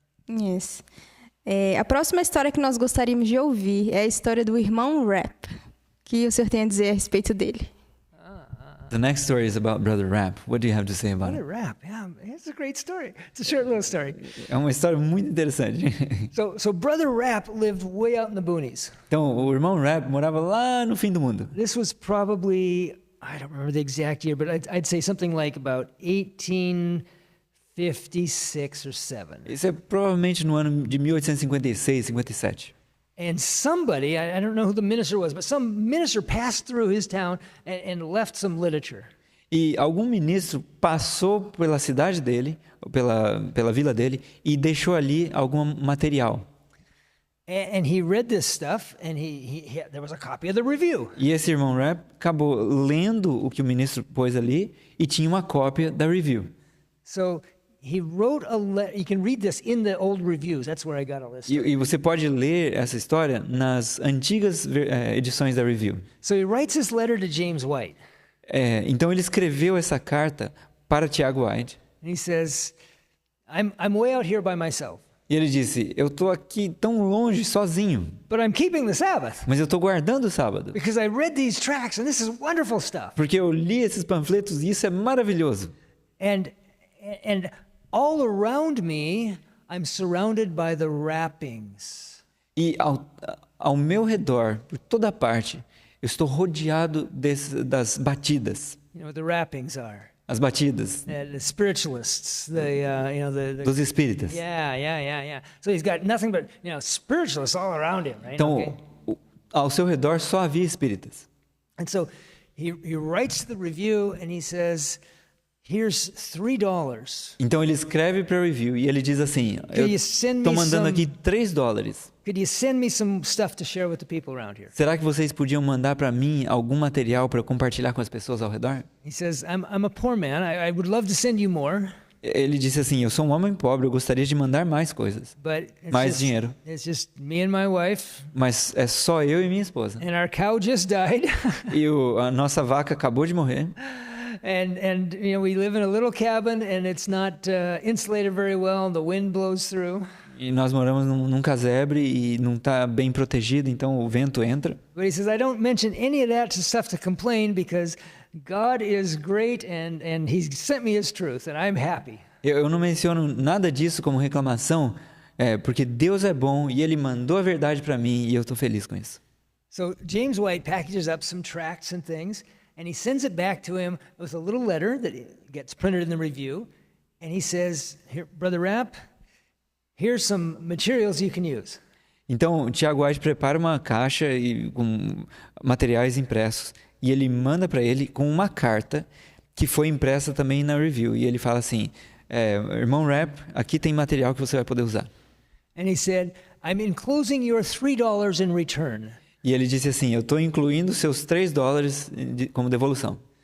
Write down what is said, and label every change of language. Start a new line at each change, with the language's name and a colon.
Portuguese: Yes. A próxima história que nós gostaríamos de ouvir é a história do irmão Rap. O que o senhor tem a dizer a respeito dele?
English: The next story is about Brother Rap. What do you have to say about Brother it? Rap, yeah, it's a great story. It's a short little story.
Portuguese: É uma história muito interessante.
English: So Brother Rap lived way out in the boonies.
Portuguese: Então, o irmão Rap morava lá no fim do mundo.
English: This was probably, I don't remember the exact year, but I'd say something like about 1856 or 7.
Portuguese: Isso é provavelmente no ano de 1856, 57.
English: And somebody, I don't know who the minister was, but some minister passed through his town and left some literature.
Portuguese: E algum ministro passou pela cidade dele, pela vila dele, e deixou ali algum material.
English: And he read this stuff, and there was a copy of the review.
Portuguese: E esse irmão Rap acabou lendo o que o ministro pôs ali e tinha uma cópia da review.
English: So he wrote a letter. You can read this in the old reviews. That's where I got all this.
Portuguese: E você pode ler essa história nas antigas edições da review.
English: So he writes this letter to James White.
Portuguese: Então ele escreveu essa carta para Tiago White.
English: And he says, I'm way out here by myself.
Portuguese: E ele disse, eu estou aqui tão longe, sozinho,
English: But I'm keeping the Sabbath
Portuguese: mas eu estou guardando o sábado.
English: because I read these tracts and this is wonderful stuff.
Portuguese: Porque eu li esses panfletos e isso é maravilhoso.
English: And all around me, I'm surrounded by the wrappings.
Portuguese: E ao meu redor, por toda parte, eu estou rodeado das batidas.
English: You know what the wrappings are?
Portuguese: As batidas
English: The spiritualists, the
Portuguese: dos espíritas.
English: yeah. So he's got nothing but spiritualists all around him, right?
Portuguese: Então,
English: Okay.
Portuguese: ao seu redor só havia espíritas.
English: And so he writes the review and he says, "Here's $3.
Portuguese: Então ele escreve para review e ele diz assim, eu
English: you send
Portuguese: estou
English: me
Portuguese: mandando
English: some-
Portuguese: aqui $3.
English: Could you send me some stuff to share with the people around here?"
Portuguese: Será que vocês podiam mandar para mim algum material para eu compartilhar com as pessoas ao redor?
English: He says, I'm a poor man. I would love to send you more,
Portuguese: Ele disse assim, eu sou um homem pobre, eu gostaria de mandar mais coisas,
English: but
Portuguese: mais dinheiro.
English: it's just me and my wife,
Portuguese: Mas é só eu e minha esposa.
English: and our cow just died.
Portuguese: E a nossa vaca acabou de morrer.
English: And we live in a little cabin, and it's not insulated very well, and the wind blows through.
Portuguese: E nós moramos num casebre e não está bem protegido, então o vento entra.
English: But he says, I don't mention any of that stuff to complain because God is great, and He sent me His truth, and I'm happy.
Portuguese: Eu não menciono nada disso como reclamação, porque Deus é bom e Ele mandou a verdade para mim e eu estou feliz com isso.
English: So James White packages up some tracts and things, and he sends it back to him with a little letter that gets printed in the review, and he says, "Here, Brother Rapp, here's some materials you can use."
Portuguese: Então, o Tiago White prepara uma caixa com materiais impressos e ele manda para ele com uma carta que foi impressa também na review. E ele fala assim, irmão Rap, aqui tem material que você vai poder usar.
English: And he said, "I'm enclosing your $3 in return
Portuguese: E ele disse assim, eu estou incluindo seus $3 como devolução.